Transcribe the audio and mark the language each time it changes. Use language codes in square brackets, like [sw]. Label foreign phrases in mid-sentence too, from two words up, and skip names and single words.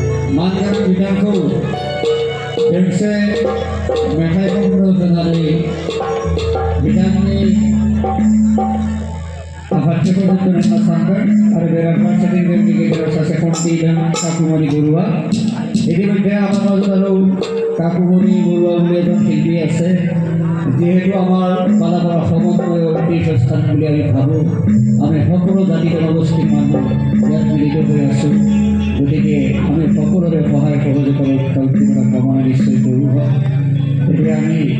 [brx] मानगाम बिथांखौ दोंसे मेथाइ खननो होनानै बिथांनि आफादथिखौ दोननो सानगोन आरो बेराफारसेथिं जोंनि गेजेराव सासे खन्थि दं [as] काकुमणि बरुवा इतिमধ্যে আমাৰ মাজত আৰু কাকুমণি বৰুৱা বুলি এজন শিল্পী আছে যিহেতু আমাৰ বালাপাৰা সমন্বয় তীৰ্থস্থান বুলি আমি ভাবোঁ আমি সকলো জাতি জনগোষ্ঠীৰ মানুহ ইয়াত মিলিত হৈ আছোঁ গতিকে আমি সকলোৰে সহায় সহযোগিতাৰ কামনা নিশ্চয় কৰোঁ গতিকে আমি